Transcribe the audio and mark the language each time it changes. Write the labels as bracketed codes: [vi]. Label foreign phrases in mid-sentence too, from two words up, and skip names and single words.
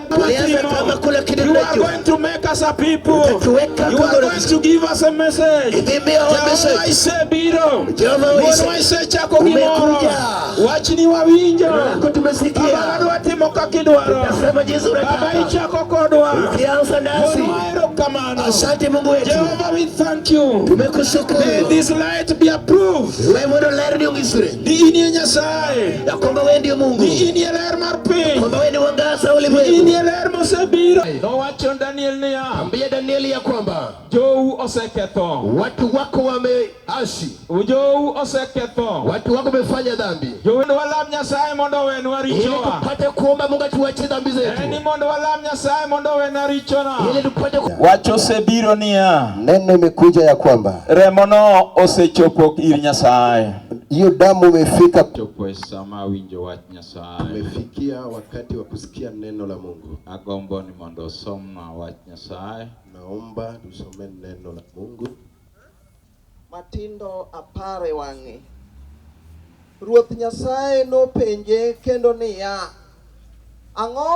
[en] You are going to make us a people. You are going to give us a message. [luo] Jehovah ise biro. Jehovah ise chako gimoro. Wachni wawinjo. Baba wadwatimo kakidwaro. Baba ichako kodwa. Mono kamano. [en] Jehovah, we thank you. May this light be approved. [luo] Di ini Nyasaye. Di ini ler mar piny. Di ini ler mosebiro. Nowacho Daniel niya. [sw] Ambia Danieli ya kwamba [luo] Jou oseketho. [sw] watu wako wameasi, [luo] Jou oseketho. [sw] watu wako wamefanya dhambi. [luo] Jou walam Nyasaye mondo wenwa [sw] Ili [luo] richowa. [sw] tupate kuomba Mungu tuache dhambi zetu. [luo] Eni mondo walam Nyasaye mondo wenwa richona. [sw] Ili tupate [luo] Wacho osebiro niya. [sw] Neno imekuja ya kwamba [luo] Remono osechopo ir Nyasaye. [sw] hiyo damu imefika. [luo] Chopo esama winjo wach Nyasaye. [sw] Imefikia wakati wa kusikia neno la Mungu. [luo] Agombo ni mondo somna wach Nyasaye. [sw] Naomba tusome neno la Mungu. [luo] Matindo apare wang'e. Ruoth Nyasaye nopenje kendo niya, ang'o